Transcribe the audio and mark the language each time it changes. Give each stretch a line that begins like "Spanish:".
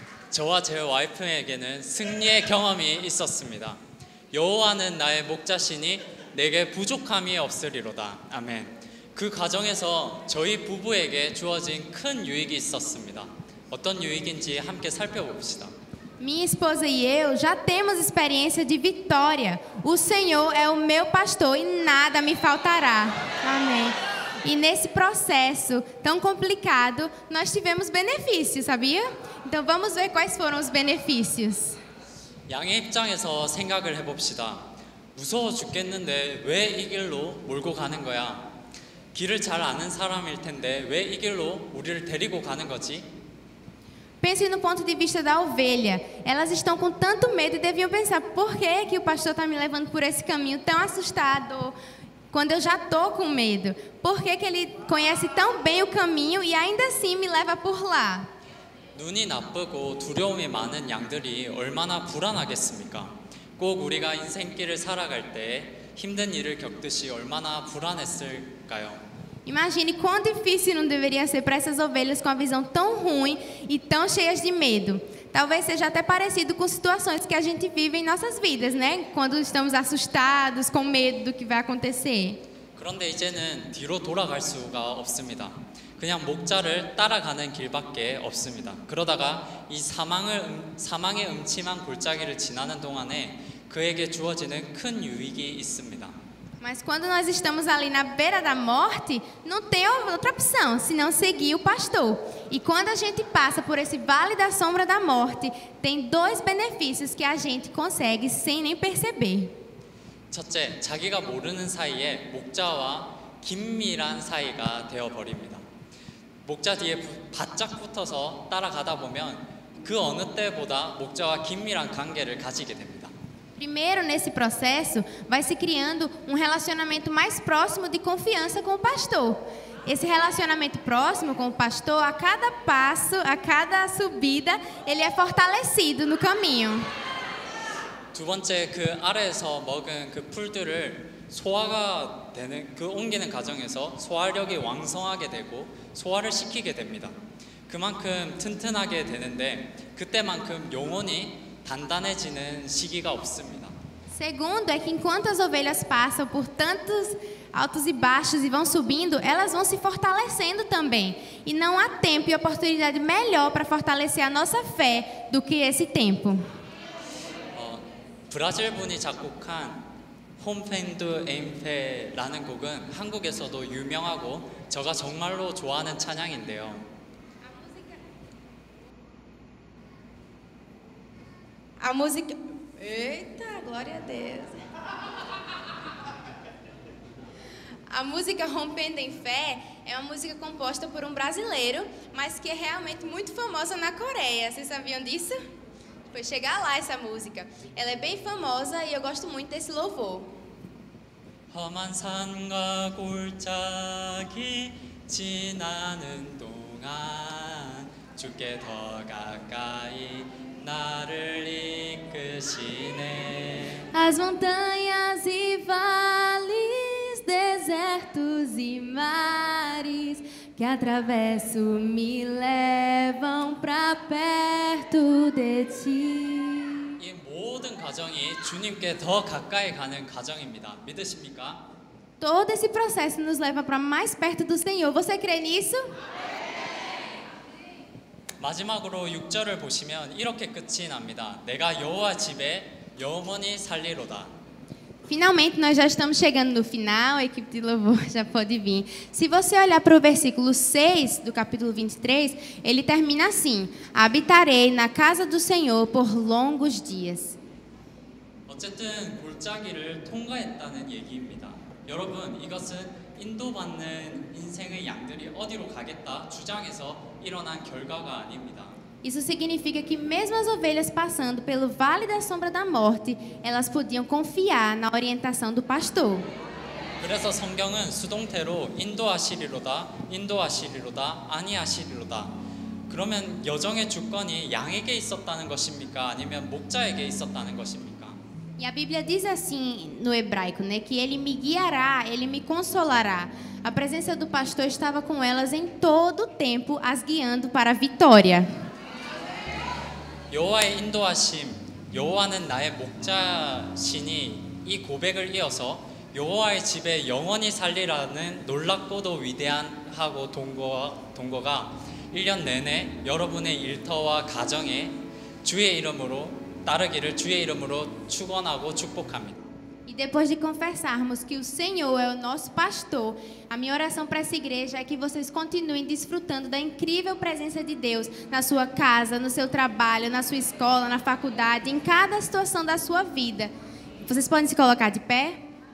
Korean: 저와 제 와이프에게는 승리의 경험이 있었습니다. 여호와는 나의 목자시니 내게 부족함이 없으리로다. 아멘. 그 과정에서 저희 부부에게 주어진 큰 유익이 있었습니다. 어떤 유익인지 함께 살펴봅시다.
Portuguese: Minha esposa e eu já temos experiência de vitória. O Senhor é o meu pastor e nada me faltará. Amém. E nesse processo tão complicado, nós tivemos benefícios, sabia? Então vamos ver quais foram os benefícios.
Korean: 양의 입장에서 생각을 해봅시다. 무서워 죽겠는데 왜 이 길로 몰고 가는 거야? 길을 잘 아는 사람일 텐데 왜 이 길로 우리를 데리고 가는 거지?
Portuguese: Pense no ponto de vista da ovelha. Elas estão com tanto medo e deviam pensar: por que o pastor está me levando por esse caminho tão assustado? Quando eu já estou com medo. Por que ele conhece tão bem o caminho e ainda assim me leva por lá?
Korean: 눈이 나쁘고 두려움이 많은 양들이 얼마나 불안하겠습니까? 꼭 우리가 인생길을 살아갈 때 힘든 일을 겪듯이 얼마나 불안했을까요?
Portuguese: Imagine quão difícil não deveria ser para essas ovelhas com a visão tão ruim e tão cheias de medo. Talvez seja até parecido com situações que a gente vive em nossas vidas, né? Quando estamos assustados, com medo do que vai acontecer.
Korean: 그런데 이제는 뒤로 돌아갈 수가 없습니다. 그냥 목자를 따라가는 길밖에 없습니다. 그러다가 이 사망의 음침한 골짜기를 지나는 동안에 그에게 주어지는 큰 유익이 있습니다.
Portuguese: Mas quando nós estamos ali na beira da morte, não tem outra opção, senão seguir o pastor. E quando a gente passa por esse vale da sombra da morte, tem 2 benefícios que a gente consegue sem nem perceber.
Korean: 첫째, 자기가 모르는 사이에 목자와 긴밀한 사이가 되어버립니다. 목자 뒤에 바짝 붙어서 따라가다 보면 그 어느 때보다 목자와 긴밀한 관계를 가지게 됩니다.
Portuguese: Primeiro, nesse processo, vai se criando um relacionamento mais próximo de confiança com o pastor. Esse relacionamento próximo com o pastor, a cada passo, a cada subida, ele é fortalecido no caminho.
Korean: 두 번째, 그 아래에서 먹은 그 풀들을 소화가 되는 그 옮기는 과정에서 소화력이 왕성하게 되고 소화를 시키게 됩니다. 그만큼 튼튼하게 되는데 그때만큼 영혼이 단단해지는 시기가 없습니다.
Portuguese: Segundo é que enquanto as ovelhas passam por tantos altos e baixos e vão subindo, elas vão se fortalecendo também. E não há tempo e oportunidade melhor para fortalecer a nossa fé do que esse tempo.
Korean: 브라질 분이 작곡한 홈펜드 에임페라는 곡은 한국에서도 유명하고 제가 정말로 좋아하는 찬양인데요.
Portuguese: A música... Eita, glória a Deus. A música Rompendo em Fé é uma música composta por um brasileiro, mas que é realmente muito famosa na Coreia. Vocês sabiam disso? Foi chegar lá essa música. Ela é bem famosa e eu gosto muito desse louvor.
Korean: 험한 산과 골짜기 지나는 동안 주께 더 가까이 나를 이끄시네.
Portuguese: As montanhas e vales, desertos e mares que atravesso me levam pra perto de ti.
Korean: 이 모든 과정이 주님께 더 가까이 가는 과정입니다. 믿으십니까?
Portuguese: Todo esse processo nos leva para mais perto do Senhor. Você crê nisso?
Korean: 마지막으로 6절을 보시면 이렇게 끝이 납니다. 내가 여호와 집에 영원히 살리로다.
Portuguese: Finalmente, nós já estamos chegando no final, a equipe de louvor já pode vir. Se você olhar para o versículo 6 do capítulo 23, ele termina assim: habitarei na casa do Senhor por longos dias.
Korean: 어쨌든 골짜기를 통과했다는 얘기입니다. 여러분, 이것은 인도받는 인생의 양들이 어디로 가겠다 주장해서 일어난 결과가 아닙니다.
Portuguese: Isso significa que mesmo as ovelhas passando pelo vale da sombra da morte, elas podiam confiar na orientação do pastor.
Korean: 그래서 성경은 수동태로 인도하시리로다, 인도하시리로다, 아니하시리로다. 그러면 여정의 주권이 양에게 있었다는 것입니까? 아니면 목자에게 있었다는 것입니까?
Portuguese: E a Bíblia diz assim no hebraico, né, que ele me guiará, ele me consolará. A presença do pastor estava com elas em todo o tempo, as guiando para a vitória.
Korean: 여호와의 인도하심, 여호와는 나의 목자시니 이 고백을 이어서 여호와의 집에 영원히 살리라는 놀랍고도 위대한 하고 동거가 1년 내내 여러분의 일터와 가정에 주의 이름으로 따르기를 주의 이름으로 축원하고 축복합니다.
Portuguese: E depois de confessarmos que o Senhor é o nosso pastor, a minha oração para essa igreja é que vocês continuem desfrutando da incrível presença de Deus na sua casa, no seu trabalho, na sua escola, na faculdade, em cada situação da sua vida. Vocês podem se colocar de pé?